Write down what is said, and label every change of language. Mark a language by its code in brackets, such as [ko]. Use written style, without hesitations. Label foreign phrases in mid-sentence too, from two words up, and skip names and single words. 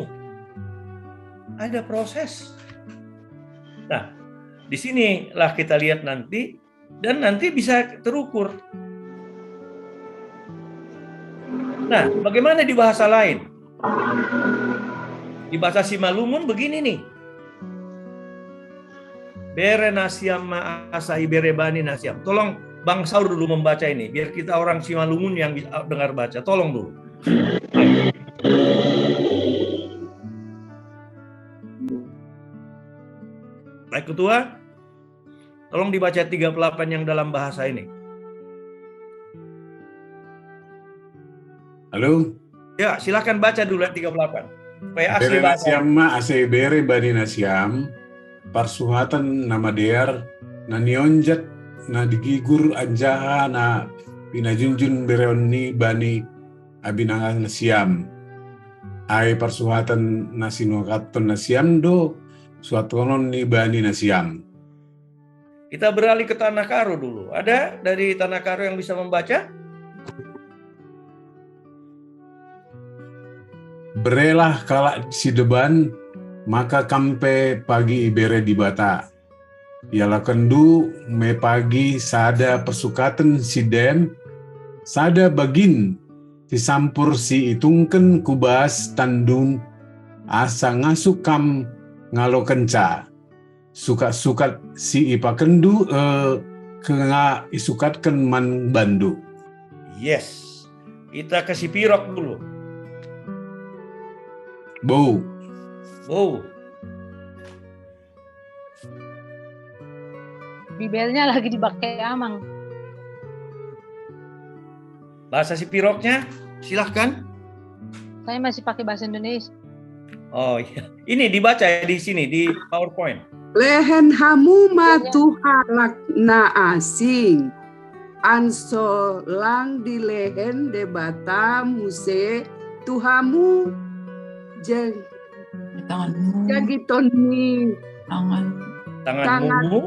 [id] Ada proses. Nah, disinilah kita lihat nanti, dan nanti bisa terukur. Nah, bagaimana di bahasa lain? Di bahasa Simalungun begini nih. [bts] Bere nasiam ma asai bere bani nasiam. [id] Tolong Bang Saur dulu membaca ini, biar kita orang Simalungun yang dengar baca. Tolong dulu. Baik Ketua, tolong dibaca 38 yang dalam bahasa ini. Halo? Ya, silakan baca dulu 38. Supaya asli [bts] Bere [id] bahasa. [bts] nasiam ma asai bere bani nasiam. Parsuhatan nama dear na nionjat na digigur anjaha na pinajunjun bereonni bani abinangan nasiam. Ai parsuhatan na sinukaton nasiam do suatonon ni bani nasiam. [id] Kita beralih ke Tanah Karo dulu. Ada dari Tanah Karo yang bisa membaca? [btx] Berelah kalak si deban, maka kampe pagi ibere di bata. Ialah kendu me pagi sada persukatan si dem, sada bagin si sampur si itungken kubas tandun, asa ngasukam ngalo kenca. Sukat-sukat si ipa kendu kenga isukatken man bandu. [id] Yes. Kita kasih pirok dulu. Bau. Oh, Bibelnya lagi dipakai Amang. bahasa Sipiroknya silahkan. Saya masih pakai bahasa Indonesia. Oh iya, ini dibaca di sini di PowerPoint. [akb] Lehen hamu matu halak na asing. Anso lang di lehen debata muse tuhamu [id] Tanganmu, [akb] jagitoni [id] Tanganmu